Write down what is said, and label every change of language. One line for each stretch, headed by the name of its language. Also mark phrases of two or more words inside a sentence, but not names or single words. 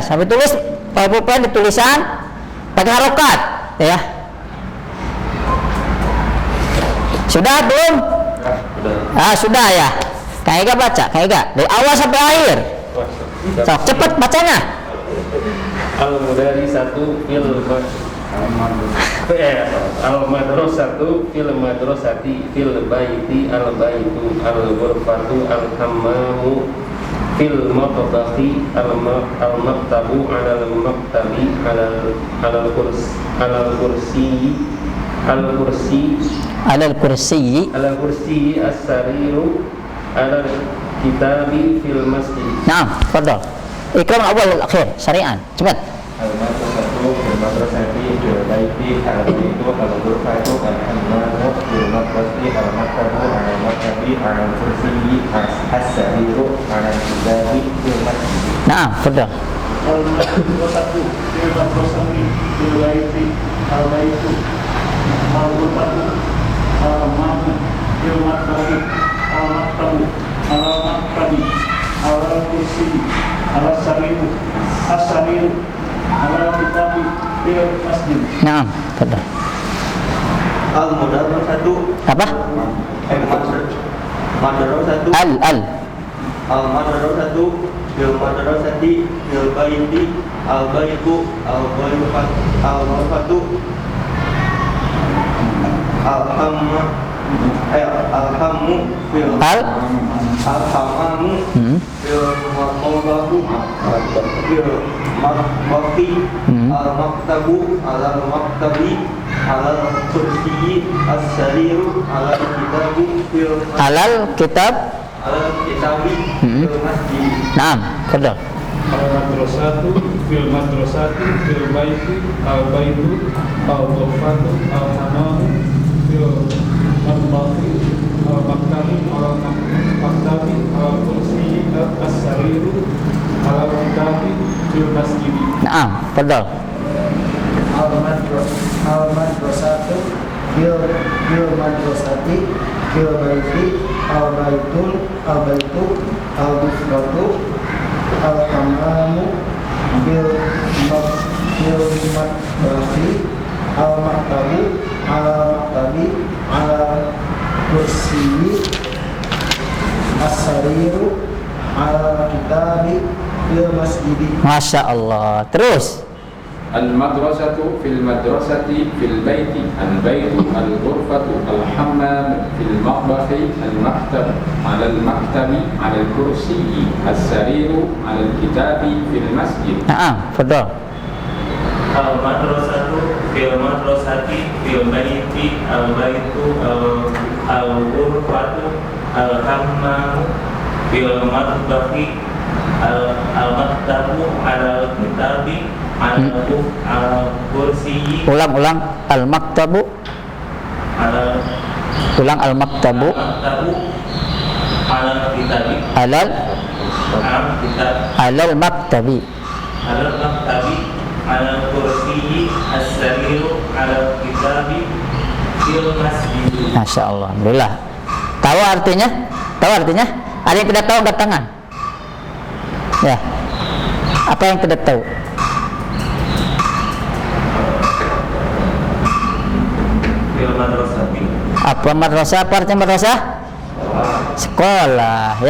Indonesian: Sampai tulis pakai pulpen di tulisan pakai harokat ya. Sudah belum? Sudah ya. Kayak gak baca, kayak gak dari awal sampai akhir. So, cepet bacanya.
Arabic: المدرسة في المدرسة في المدرسة في البيت البيت الغرفة الحمام في المطبخ المكتب على المكتب على الكرسي السرير على كتابي في المسجد. Naam, fadal. إكرام أول آخر سريعاً.
Indonesian: Cepat.
Arabic: المدرسة في المدرسة في البيت البيت الغرفة الحمام في المدرسة المكتب المكتب الكرسي السرير على كتابي في المسجد. Naam, fadal. المدرسة في المدرسة في البيت البيت الغرفة الحمام في المدرسة المكتب المكتب الكرسي السرير على كتابي في المسجد. Naam, fadal. Al-madrasatu
Indonesian: Apa?
Arabic: مدرسة المدرسة في المدرسة في البيت البيت الغرفة الحم في الحمام في مقبح في مقبة المكتب المكتب الكرسي السرير الكتاب في على الكتاب. الكتاب في المسجد. Naam, fadal. المدرسة في المدرسة في البيت البيت الغرفة الحمام في المطبخ المكتب المكتب الكرسي السرير الكتاب في المسجد. Naam, fadal. المدرسة في المدرسة في البيت البيت الغرفة الحمام في المطبخ المكتب الكرسي السرير الكتاب في المسجد. ما شاء الله.
Indonesian: Terus.
Arabic: المدرسة في المدرسة في البيت البيت الغرفة الحمام في المقبح المكتب على المكتب على الكرسي السرير على الكتاب في المسجد. Naam, fadal. المدرسة في المدرسة في البيت البيت الغرفة الحمام في المطبخ المكتب الكتاب الكرسي.
Indonesian: Ulang al-maktabu. Ulang al-maktabu.
Arabic: Al-kitabi على المكتب. المكتب الكرسي السرير الكتاب في المسجد. ما شاء الله الحمد لله.
Indonesian: Tahu artinya? Tahu artinya? Ada yang tidak tahu angkat tangan. Ya. Apa yang tidak tahu?
Arabic: في المدرسة.
Indonesian: Apa madrasah? Apa artinya madrasah? Sekolah, ya.